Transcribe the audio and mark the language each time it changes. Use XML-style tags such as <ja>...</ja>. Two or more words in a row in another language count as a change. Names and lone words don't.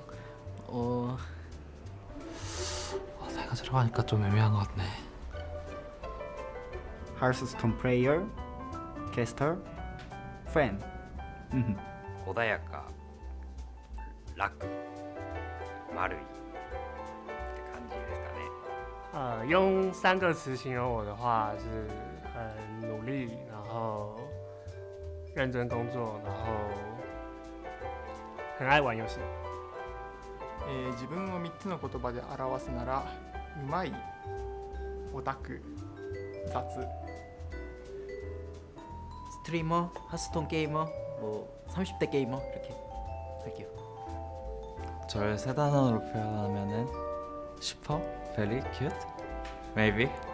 <ko>세 가지로 하니까 좀 애매한 것 같네.</ko> <en>Hearthstone player, caster, fan.</en> <ja>穏やか、楽、丸いって感じですかね。</ja> <zh>用3个词形容我的话是很努力，然后认真工作，然后很爱玩遊戲。</zh> <ja>自分を3つの言葉で表すなら、うまい、オタク、雑。</ja> <ko>스트리머, 하스톤 게이머, 뭐 30대 게이머 이렇게 할게요. 저를 세 단어로 표현하면은 슈퍼,</ko> <en>very cute, maybe.</en>